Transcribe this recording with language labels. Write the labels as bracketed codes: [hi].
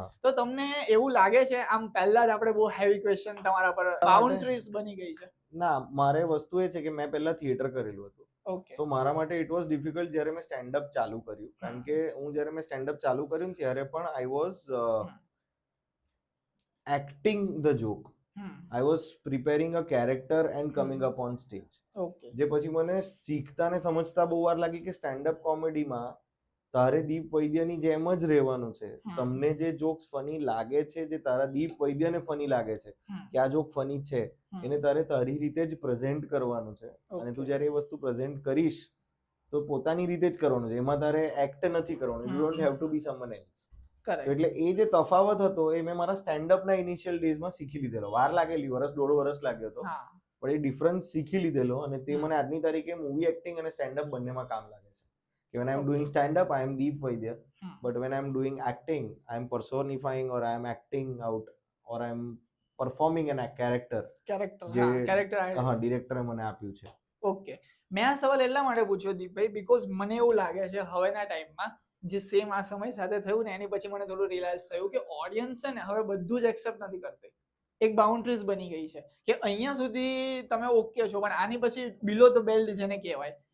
[gu] તો તમને એવું લાગે છે આમ પહેલા જ આપણે બહુ હેવી ક્વેશ્ચન તમારા પર બાઉન્ડ્રીઝ બની ગઈ છે? ના, મારે વસ્તુ એ છે કે મેં પહેલા થિયેટર કરેલું હતું. ઓકે. સો મારા માટે [en] it was difficult [gu] જ્યારે મેં સ્ટેન્ડ અપ ચાલુ કર્યું, કારણ કે જ્યારે મેં સ્ટેન્ડ અપ ચાલુ કર્યું ત્યારે પણ [en] I was acting the joke. I was preparing a character and coming up on stage. Okay. [gu] જે પછી મને શીખતા ને સમજતા બહુ વાર લાગી કે સ્ટેન્ડ અપ કોમેડીમાં તારે દીપ વૈદ્યની જેમ જ રહેવાનું છે. તમને જે જોક્સ ફની લાગે છે, જે તારા દીપ વૈદ્યને ફની લાગે છે કે આ જોક ફની છે, એને તારે તારી રીતે જ પ્રેઝન્ટ કરવાનું છે. અને તું જ્યારે એ વસ્તુ પ્રેઝન્ટ કરીશ તો પોતાની રીતે જ કરવાનું છે, એમાં તારે એક્ટ નથી કરવાનું. [en] You don't have to be someone else. [gu] એટલે એ જે તફાવત હતો એ મેં મારા સ્ટેન્ડઅપ ના ઇનિશિયલ ડેઝમાં શીખી લીધેલો. વાર લાગેલી, દોઢ વર્ષ લાગ્યો હતો, પણ એ ડિફરન્સ શીખી લીધેલો. અને તે મને આજની તારીખે મૂવી એક્ટિંગ અને સ્ટેન્ડઅપ બંનેમાં કામ લાગે છે. [en] કે when I am doing stand up I am Deep Vaidya, but when I am doing acting I am personifying or I am acting out or I am performing an character. [gu] હા, ડિરેક્ટરે મને આપ્યું છે. Okay. મેં આ સવાલ એટલા માટે પૂછ્યો દીપભાઈ, બીકોઝ મને એવું લાગે છે હવેના ટાઈમમાં જે સેમ આ સમય સાથે થયું ને એની પછી મને થોડું રિયલાઇઝ થયું કે ઓડિયન્સ છે ને હવે બધું જ એક્સેપ્ટ નથી કરતી. એક બાઉન્ડ્રીઝ બની ગઈ છે કે અહીંયા સુધી તમે ઓકે છો, પણ આની પછી [en] below the belt [gu] જેને કહેવાય.